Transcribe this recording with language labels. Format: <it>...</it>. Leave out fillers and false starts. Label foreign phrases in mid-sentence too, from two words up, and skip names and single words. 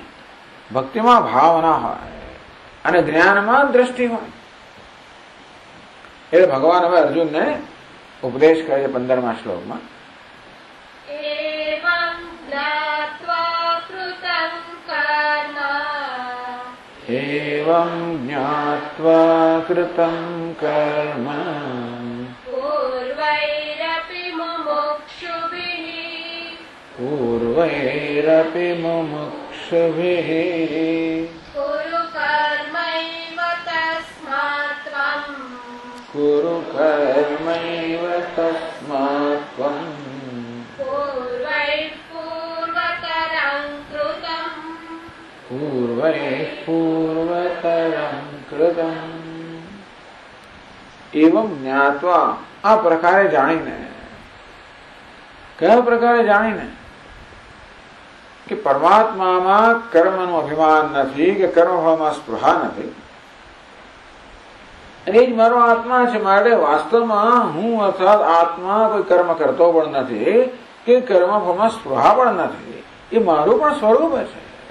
<gu>ભક્તિમાં ભાવના હોય અને જ્ઞાનમાં દ્રષ્ટિ હોય. એટલે ભગવાન હવે અર્જુનને ઉપદેશ કરે છે 15મા શ્લોકમાં.</gu> <sa>એવં જ્ઞાત્વા કૃतं एवं ज्ञात्वा कृतं कर्म पूर्वैरपि मुमुक्षुभिः कुरु कर्मैव तस्मात् त्वम् पूर्वैः पूर्वतरं कृतम् एवं ज्ञात्वा</sa> <gu>આ પ્રકારે જાણીને કયા પ્રકારે જાણીને કે પરમાત્મામાં કર્મનું અભિમાન નથી કે કર્મફળમાં સ્પૃહા નથી અને એ જ મારો આત્મા છે માટે વાસ્તવમાં હું અર્થાત આત્મા કોઈ કર્મ કરતો પણ નથી કે કર્મફળમાં સ્પૃહા પણ નથી એ મારું પણ સ્વરૂપ છે</gu>